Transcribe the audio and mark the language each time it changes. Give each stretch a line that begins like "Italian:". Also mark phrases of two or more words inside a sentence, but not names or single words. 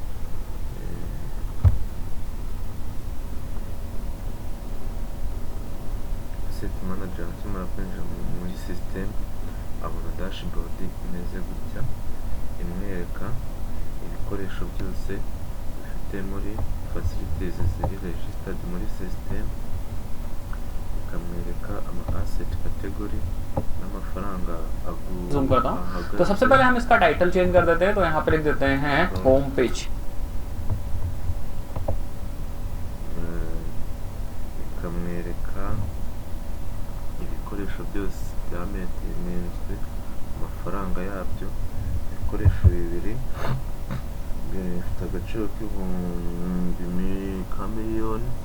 English: Asset manager
Kinyarwanda: akimara kwinjira muri system abona dashboard imeze gutya, imwereka ibikoresho byose bifite muri facilities ziri registered muri system, ikamwereka ama
English: asset category
Kinyarwanda: n'amafaranga
Hindi: zoom करता हूँ। तो सबसे पहले हम इसका
English: title change
Hindi: कर देते हैं, तो यहाँ पे लिख देते हैं
English: home page.
Kinyarwanda: ikamwereka ibikoresho byose byamentejwe, amafaranga yabyo. Ibikoresho bibiri bifite agaciro ka miliyoni.